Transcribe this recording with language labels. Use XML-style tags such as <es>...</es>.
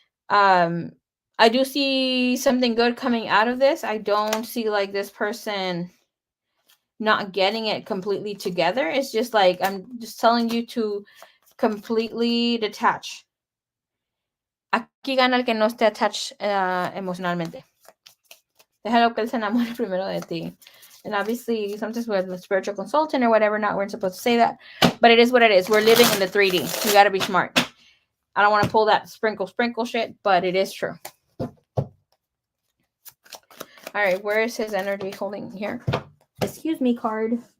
<en>I do see something good coming out of this. I don't see like this person not getting it completely together. It's just like, I'm just telling you to completely detach.</en> <es>Aquí gana el que no esté attached emocionalmente. Déjalo que él se enamore primero de ti.</es> <en>And obviously, sometimes with a spiritual consultant or whatever, not we're supposed to say that. But it is what it is. We're living in the 3D. You got to be smart. I don't want to pull that sprinkle shit, but it is true. All right, where is his energy holding here? Excuse me, card.</en>